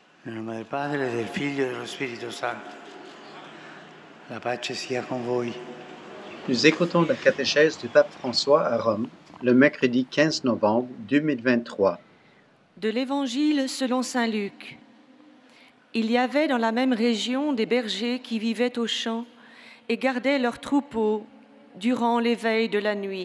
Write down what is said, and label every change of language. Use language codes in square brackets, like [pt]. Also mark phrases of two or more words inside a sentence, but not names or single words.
[it] Nel nome del Padre, del Figlio e dello Spirito Santo. La pace sia con voi. [fr] Nous écoutons la catéchèse du pape François à Rome, le mercredi 15 novembre 2023. De l'Évangile selon saint Luc. Il y avait dans la même région des bergers qui vivaient aux champs et gardaient leurs troupeaux durant les veilles de la nuit.